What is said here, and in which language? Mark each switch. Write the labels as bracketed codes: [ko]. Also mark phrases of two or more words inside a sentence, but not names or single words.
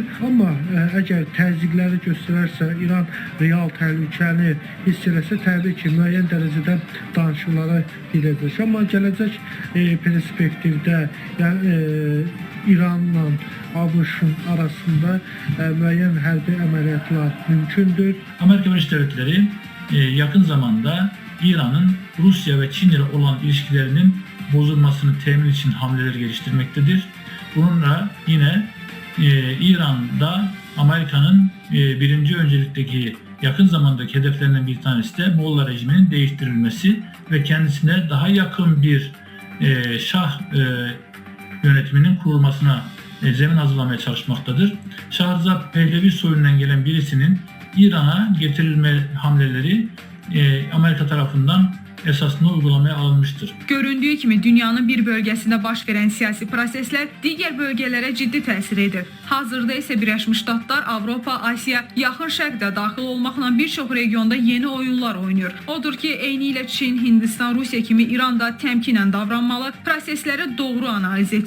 [az] Amma əgər təzyiqləri göstərərsə, İran real təhlükəni hiss eləsə, təbii ki, müəyyən dərəcədə danışıqlara gedəcək. Amma gələcək perspektivdə İranla ABŞ-ın arasında müəyyən hərbi əməliyyatlar mümkündür. [tr] Amerika Birleşik Devletleri yakın zamanda İran'ın Rusya ve Çin ile olan ilişkilerinin bozulmasını temin için hamleler geliştirmektedir. Bununla yine İran'da Amerika'nın birinci öncelikteki yakın zamandaki hedeflerinden bir tanesi de Molla rejiminin değiştirilmesi ve kendisine daha yakın bir şah yönetiminin kurulmasına zemin hazırlamaya çalışmaktadır. Şahzat Pehlevi soyundan gelen birisinin İran'a getirilme hamleleri Amerika tarafından esasında uygulamaya alınmıştır. [az] Göründüyü kimi dünyanın bir bölgəsində baş verən siyasi proseslər digər bölgələrə ciddi təsir edir. Hazırda isə Birləşmiş Ştatlar, Avropa, Asiya, Yaxın Şərq də daxil olmaqla bir çox regionda yeni oyunlar oynayır. Odur ki, eyni ilə Çin, Hindistan, Rusiya kimi İran da təmkinlə davranmalı, prosesləri doğru analiz etməlidir.